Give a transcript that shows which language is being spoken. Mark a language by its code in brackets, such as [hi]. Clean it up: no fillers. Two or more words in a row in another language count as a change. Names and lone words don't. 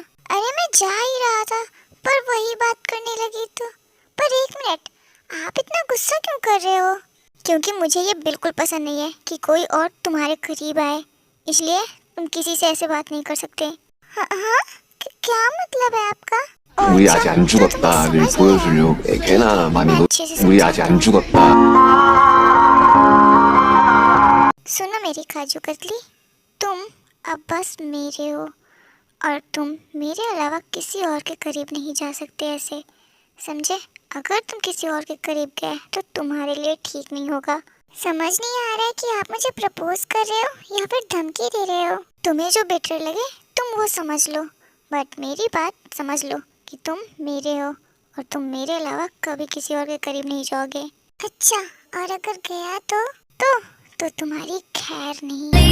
[hi] अरे मैं जा ही रहा था, पर वही बात करने लगी तो। पर एक मिनट, आप इतना गुस्सा क्यों कर रहे हो? क्योंकि मुझे ये बिल्कुल पसंद नहीं है कि कोई और तुम्हारे करीब आए, इसलिए तुम किसी से ऐसे बात नहीं कर सकते। हाँ, क्या मतलब है आपका? [ko] 우리 아직 안 죽었다를 보여주려고 꽤나 많이 우리 아직 안 죽었다. [hi] सुनो मेरी काजू कतली, तुम अब बस मेरे हो और तुम मेरे अलावा किसी और के करीब नहीं जा सकते ऐसे, समझे? अगर तुम किसी और के करीब गए तो तुम्हारे लिए ठीक नहीं होगा। समझ नहीं आ रहा है कि आप मुझे प्रपोज कर रहे हो या फिर धमकी दे रहे हो। तुम्हें जो बेटर लगे तुम वो समझ लो, बट मेरी बात समझ लो कि तुम मेरे हो और तुम मेरे अलावा कभी किसी और के करीब नहीं जाओगे। अच्छा, और अगर गया तो तुम्हारी खैर नहीं।